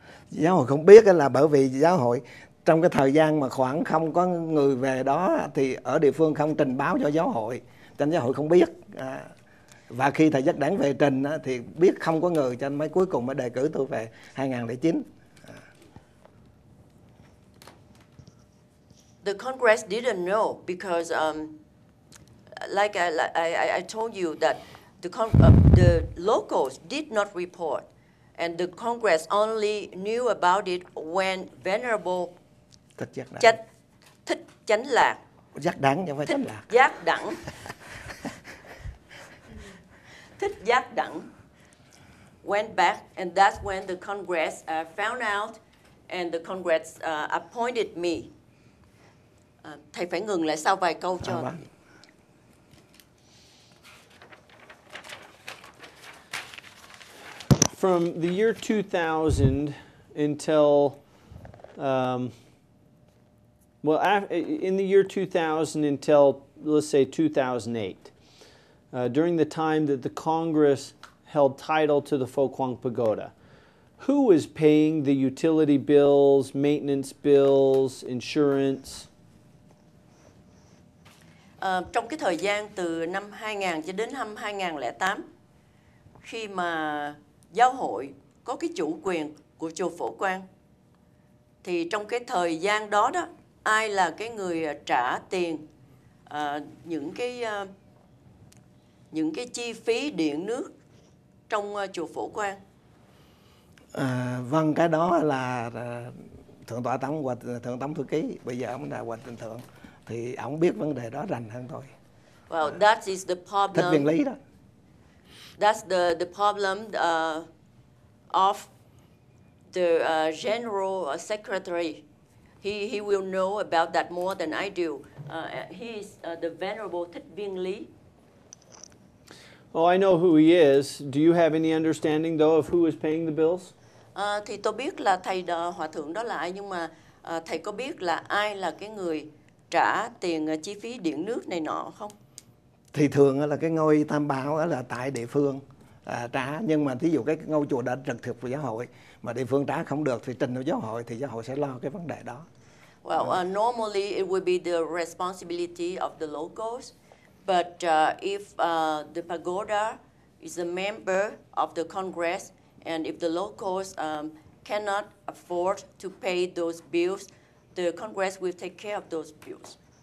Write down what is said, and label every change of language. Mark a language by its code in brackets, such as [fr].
[vi] Giáo hội không biết là bởi vì giáo hội trong cái thời gian mà khoảng không có người về đó thì ở địa phương không trình báo cho giáo hội, cho nên giáo hội không biết. Và khi thầy Giác Đẳng về trình thì biết không có người, cho nên mới cuối cùng mới đề cử tôi về 2009. [en] The Congress didn't know because, like I told you that the locals did not report, and the Congress only knew about it when Venerable Thích Chánh Lạc, [vi] Giác Đẳng chứ không phải Chánh Lạc. [en] Giác Đẳng, Thích Giác Đẳng went back, and that's when the Congress found out, and the Congress appointed me. [vi] Thầy phải ngừng lại sau vài câu cho. [en] From the year 2000 until, in the year 2000 until, let's say, 2008, during the time that the Congress held title to the Phổ Quang Pagoda, who was paying the utility bills, maintenance bills, insurance? [vi] Trong cái thời gian từ năm 2000 cho đến năm 2008, khi mà giáo hội có cái chủ quyền của chùa Phổ Quang, thì trong cái thời gian đó đó, ai là cái người trả tiền những cái chi phí điện nước trong chùa Phổ Quang? Vâng, cái đó là Thượng tọa Tổng và Thượng Tổng Thư ký, bây giờ ông là Hòa Thượng Thượng, thì ông biết vấn đề đó rành hơn tôi. [en] Well, that is the problem. [vi] Thích viên lý đó. [en] That's the problem of the General Secretary. He will know about that more than I do. He is the Venerable Thích Viên Lý. Oh, I know who he is. Do you have any understanding, though, of who is paying the bills? [vi] Thì tôi biết là thầy Hòa Thượng đó là ai, nhưng mà thầy có biết là ai là cái người trả tiền chi phí điện nước này nọ không? Thì thường là cái ngôi tam bảo là tại địa phương trả, nhưng mà thí dụ cái ngôi chùa đã trực thuộc của giáo hội mà địa phương trả không được thì trình vào giáo hội, thì giáo hội sẽ lo cái vấn đề đó. [en] Well, normally it would be the responsibility of the locals, but if the pagoda is a member of the Congress, and if the locals cannot afford to pay those bills, the Congress will take care of those bills.